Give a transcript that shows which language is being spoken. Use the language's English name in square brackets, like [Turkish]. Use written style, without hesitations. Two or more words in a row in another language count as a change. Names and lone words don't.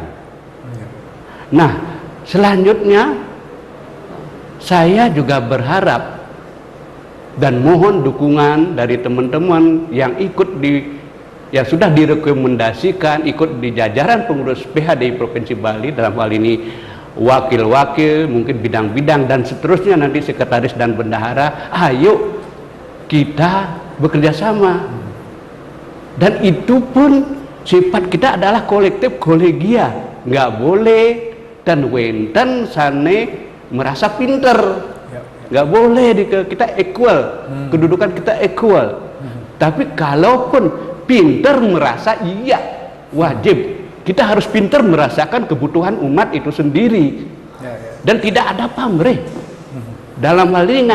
[Indonesian] Nah, selanjutnya saya juga berharap dan mohon dukungan dari teman-teman yang ikut yang sudah direkomendasikan ikut di jajaran pengurus PHDI Provinsi Bali, dalam hal ini wakil-wakil, mungkin bidang-bidang dan seterusnya, nanti sekretaris dan bendahara. Ayo kita bekerja sama, dan itu pun sifat kita adalah kolektif kolegia, nggak boleh dan [Balinese] wenten sane [Indonesian] merasa pinter, nggak boleh kita equal, kedudukan kita equal. Tapi kalaupun pinter merasa, iya, wajib kita harus pinter merasakan kebutuhan umat itu sendiri, dan tidak ada pamrih dalam hal ini.